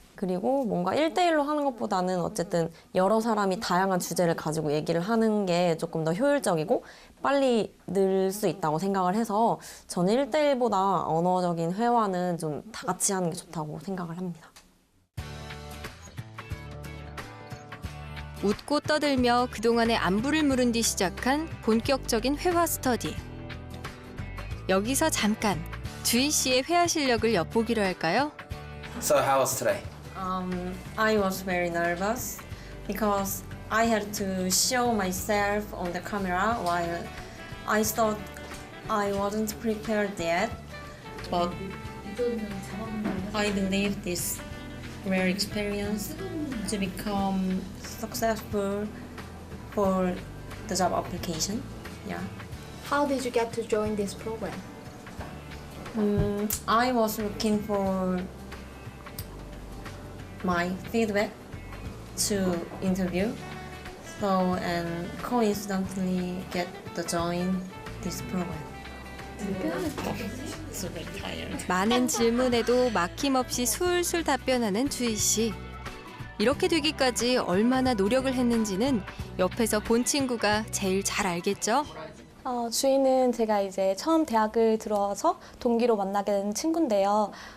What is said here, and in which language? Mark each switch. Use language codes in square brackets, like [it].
[ko] 그리고 뭔가 1대1로 하는 것보다는 어쨌든 여러 사람이 다양한 주제를 가지고 얘기를 하는 게 조금 더 효율적이고 빨리 늘 수 있다고 생각을 해서 저는 1대1보다 언어적인 회화는 좀 다 같이 하는 게 좋다고 생각을 합니다. 웃고 떠들며 그동안의 안부를 물은 뒤 시작한 본격적인 회화 스터디. 여기서 잠깐 주희 씨의 회화 실력을 엿보기로 할까요? [en] So how was today? I was very nervous because I had to show myself on the camera while I thought I wasn't prepared yet. But I believe this rare experience to become successful for the job application. Yeah. How did you get to join this program? I was looking for my feedback to interview, and coincidentally get to join this program. Super tired. [ko] 많은 질문에도 막힘없이 술술 답변하는 주희 씨. 이렇게 되기까지 얼마나 노력을 했는지는 옆에서 본 친구가 제일 잘 알겠죠? 주희는 제가 이제 처음 대학을 들어서 동기로 만나게 된 친구인데요.